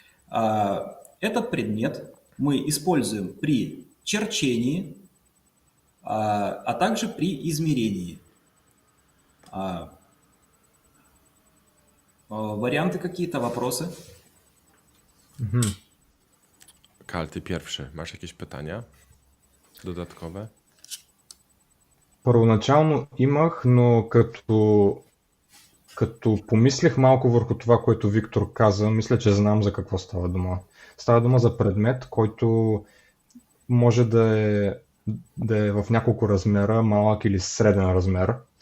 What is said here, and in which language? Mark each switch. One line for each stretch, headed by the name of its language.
Russian: Этот предмет мы используем при черчении, а также при измерении. Варианты какие-то, вопросы?
Polish: Kal, ty pierwszy. Masz jakieś pytania dodatkowe?
Bulgarian: Първоначално имах, но като помислих малко върху това, което Виктор каза, мисля, че знам за какво става дума. Става дума за предмет, който може да е в няколко размера, малък или среден размер.